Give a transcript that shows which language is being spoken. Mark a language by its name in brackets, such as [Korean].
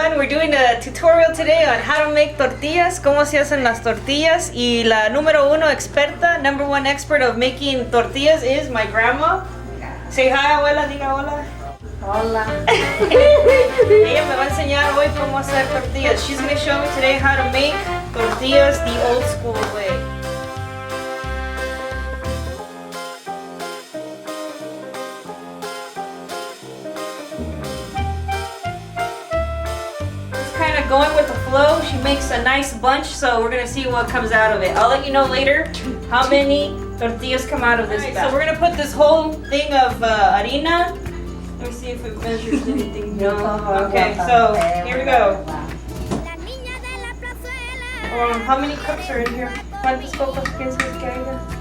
[English] doing a tutorial today on how to make tortillas, [Spanish] cómo se hacen las tortillas. Y la número uno experta, [English] number one expert of making tortillas is my grandma. Say hi, [Spanish] abuela, diga hola. Hola. Ella me va a enseñar hoy cómo hacer tortillas. [English] She's going to show me today how to make tortillas the old school way. Kind of going with the flow. She makes a nice bunch, so we're gonna see what comes out of it. I'll let you know later how many tortillas come out of this batch. So we're gonna put this whole thing of harina. Let me see if it measures anything. No. Okay, so here we go. How many cups are in here? [Spanish] ¿Cuántas copas piensas que haya?